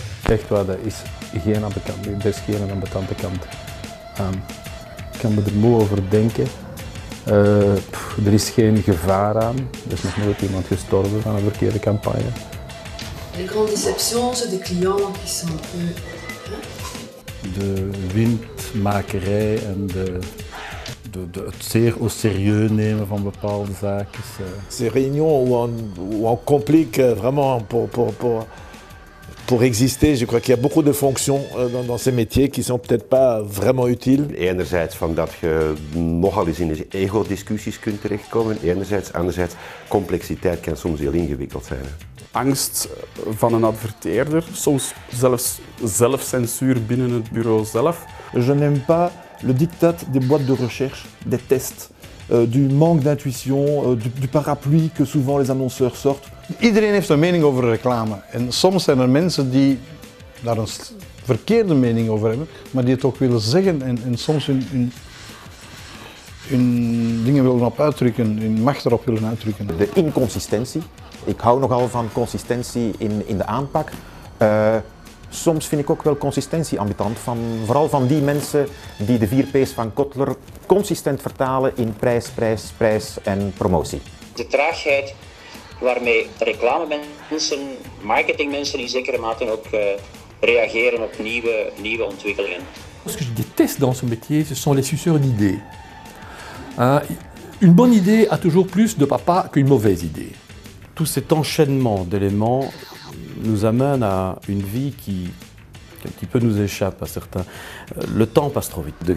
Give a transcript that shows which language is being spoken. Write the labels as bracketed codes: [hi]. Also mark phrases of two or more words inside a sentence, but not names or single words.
[nl] echt waar, dat is geen ambetante, er is geen ambetante kant aan. Ik kan me er moe over denken. Er is geen gevaar aan. Er is nog nooit iemand gestorven van een verkeerde campagne. [fr] Les grandes déceptions, c'est des clients qui sont un peu... [nl] De windmakerij en het zeer [fr] au sérieux [nl] nemen van bepaalde zaken. [fr] Ces réunions où on complique vraiment pour exister, je crois qu'il y a beaucoup de fonctions dans ces métiers qui sont peut-être pas vraiment utiles. [nl] Enerzijds van dat je nogal eens in ego-discussies kunt terechtkomen. Anderzijds, complexiteit kan soms heel ingewikkeld zijn. Angst van een adverteerder, soms zelfs zelfcensuur binnen het bureau zelf. [fr] Je n'aime pas le diktat des boîtes de recherche, des tests, du manque d'intuition, du parapluie que souvent les annonceurs sortent. [nl] Iedereen heeft een mening over reclame en soms zijn er mensen die daar een verkeerde mening over hebben, maar die het ook willen zeggen en soms hun dingen willen op uitdrukken, hun macht erop willen uitdrukken. De inconsistentie. Ik hou nogal van consistentie in de aanpak. Soms vind ik ook wel consistentie ambetant, vooral van die mensen die de 4 P's van Kotler consistent vertalen in prijs, prijs, prijs en promotie. De traagheid waarmee reclamemensen, marketingmensen in zekere mate ook reageren op nieuwe ontwikkelingen. [fr] Ce que je déteste dans ce métier, ce sont les suceurs d'idées. Une bonne idée a toujours plus de papa qu'une mauvaise idée. Tout cet enchaînement d'éléments nous amène à une vie qui un petit peu nous échappe à certains. Le temps passe trop vite.